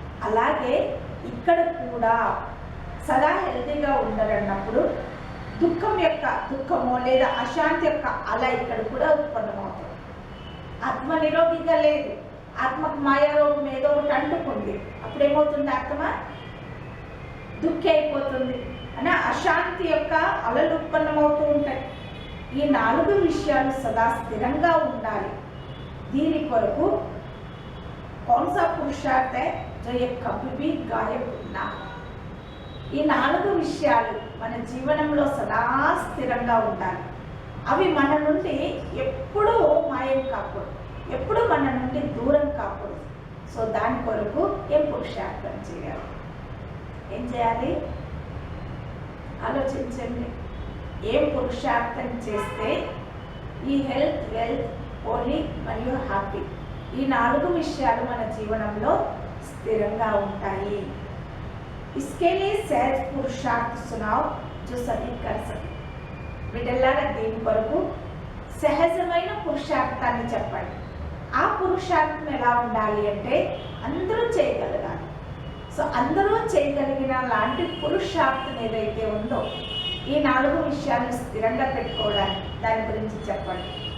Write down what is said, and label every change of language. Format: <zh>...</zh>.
<te>అలాగే ఇక్కడ కూడా సదా హెల్తీగా ఉండరన్నప్పుడు దుఃఖము లేదా అశాంతి యొక్క అల ఇక్కడ కూడా ఉత్పన్నమవుతుంది. ఆత్మ నిరోగిగా లేదు, ఆత్మకు మాయారోగం ఏదో ఒకటి అంటుకుంది, అప్పుడేమవుతుంది, ఆత్మ దుఃఖి అయిపోతుంది అని అశాంతి యొక్క అలలు ఉత్పన్నమవుతూ ఉంటాయి. ఈ 4 విషయాలు సదా స్థిరంగా ఉండాలి. దీని కొరకు</te> <hi>కౌన్సా పురుషార్థ जो ये कभी भी गायब ना.</hi> <te>ఈ 4 విషయాలు మన జీవనంలో సదా స్థిరంగా ఉండాలి. అవి మన నుండి ఎప్పుడూ మాయం కాకూడదు, ఎప్పుడు మన నుండి దూరం కాకూడదు. సో దాని కొరకు ఏం పురుషార్థం చేయాలి? ఏం చేయాలి? ఆలోచించండి. ఏం పురుషార్థం చేస్తే ఈ హెల్త్, వెల్త్, హోలీ మరియు హ్యాపీ ఈ 4 విషయాలు మన జీవనంలో స్థిరంగా ఉంటాయి.</te> <hi>इसके लिए सहज पुरुषार्थ सुनाओ जो सभी कर सके.</hi> <te>బిడ్డలారా దీని కొరకు సహజమైన పురుషార్థాన్ని చెప్పండి. ఆ పురుషార్థం ఎలా ఉండాలి అంటే అందరూ చేయగలగాలి. సో అందరూ చేయగలిగిన లాంటి పురుషార్థం ఏదైతే ఉందో ఈ 4 విషయాలను స్థిరంగా పెట్టుకోవడానికి దాని గురించి చెప్పండి.</te>